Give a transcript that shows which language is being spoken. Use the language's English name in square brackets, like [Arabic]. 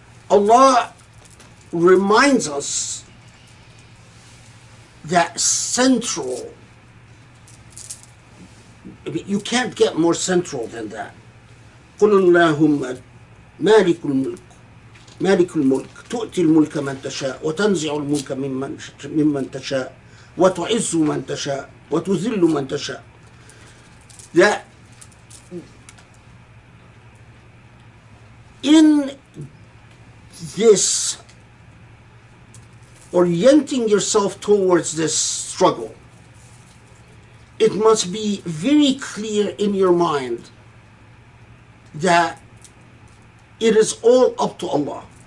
[English] Allah reminds us that central, you can't get more central than that. [Arabic] قل اللهم مالك الملك تؤتي الملك من تشاء وتنزع الملك ممن تشاء وتعز من تشاء وتذل من تشاء. [English] That in this orienting yourself towards this struggle, it must be very clear in your mind that it is all up to Allah.